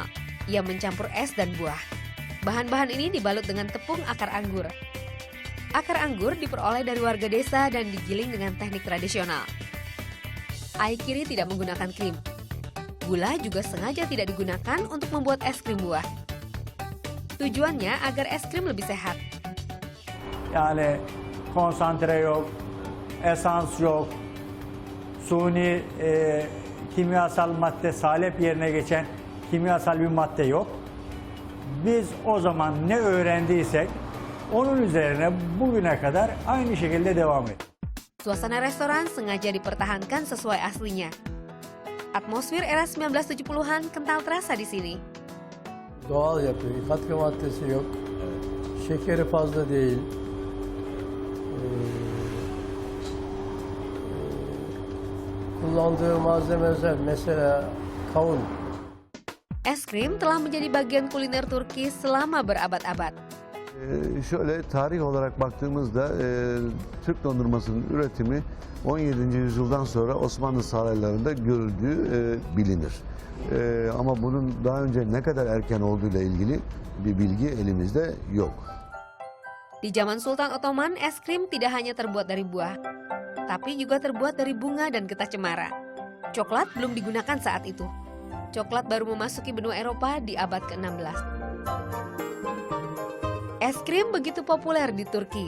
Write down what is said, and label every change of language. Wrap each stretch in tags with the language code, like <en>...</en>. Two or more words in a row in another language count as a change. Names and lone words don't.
<id>Ia mencampur es dan buah. Bahan-bahan ini dibalut dengan tepung akar anggur. Akar anggur diperoleh dari warga desa dan digiling dengan teknik tradisional. Aykiri tidak menggunakan krim. Gula juga sengaja tidak digunakan untuk membuat es krim buah. Tujuannya agar es krim lebih sehat.</id> <tr>Yani konsantre yok, esans yok, suni kimyasal madde salep yerine geçen kimyasal bir madde yok. Biz o zaman ne öğrendiysek onun üzerine bugüne kadar aynı şekilde devam ettik.</tr> <id>Suasana restoran sengaja dipertahankan sesuai aslinya. Atmosfer era 1970-an kental terasa di sini.</id> <tr>Doğal yapıyor. Katkı maddesi yok. Şekeri fazla değil. Kullandığı malzemeler mesela kavun.</tr> <id>Es krim telah menjadi bagian kuliner Turki selama berabad-abad.</id> <tr>Şöyle tarih olarak baktığımızda Türk dondurmasının üretimi 17. yüzyıldan sonra Osmanlı saraylarında görüldüğü bilinir. Ama bunun daha önce ne kadar erken olduğuyla ilgili bir bilgi elimizde yok.</tr> <id>Di zaman Sultan Ottoman, es krim tidak hanya terbuat dari buah, tapi juga terbuat dari bunga dan getah cemara. Coklat belum digunakan saat itu. Coklat baru memasuki benua Eropa di abad ke-16. Es krim begitu populer di Turki.</id>